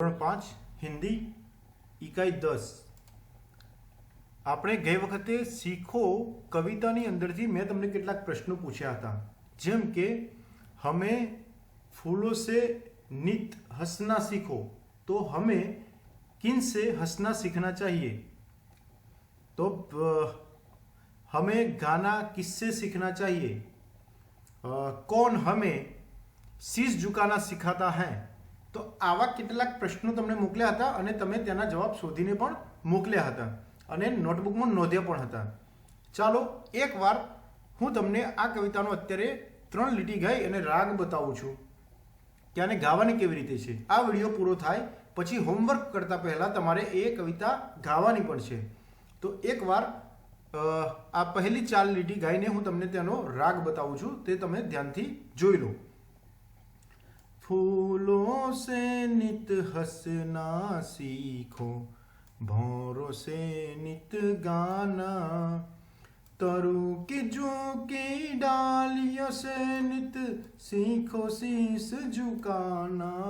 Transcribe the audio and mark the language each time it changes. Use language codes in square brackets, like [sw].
[hi] 5 हिंदी इकाई 10 [gu] આપણે ગઈ વખતે શીખો કવિતાની અંદરથી મેં તમને કેટલાક પ્રશ્નો પૂછ્યા હતા, જેમ કે [hi] હમે ફૂલો સે નિત હસના सीखो, तो हमें किन से हंसना सीखना चाहिए। तो हमें गाना किससे सीखना चाहिए, कौन हमें शीश झुकाना सिखाता है। [gu] तो આવા કેટલાક પ્રશ્નો તમને મોકલ્યા હતા અને તમે તેના જવાબ શોધીને પણ મોકલ્યા હતા અને નોટબુકમાં નોંધ્યા પણ હતા। ચાલો એકવાર હું તમને આ કવિતાનો અત્યારે 3 લીટી ગાઈ અને રાગ બતાવું છું કે આને ગાવાની કેવી રીતે છે। આ વિડીયો પૂરો થાય પછી હોમવર્ક કરતા પહેલા તમારે એ કવિતા ગાવાની પણ છે। તો એકવાર આ પહેલી 4 લીટી ગાઈને હું તમને તેનો રાગ બતાવું છું, તે તમે ધ્યાનથી જોઈ લો। [hi] फूलों से नित हंसना सीखो, भौरों से नित गाना, तरु की जो की डालियों से नित सीखो शीश झुकाना।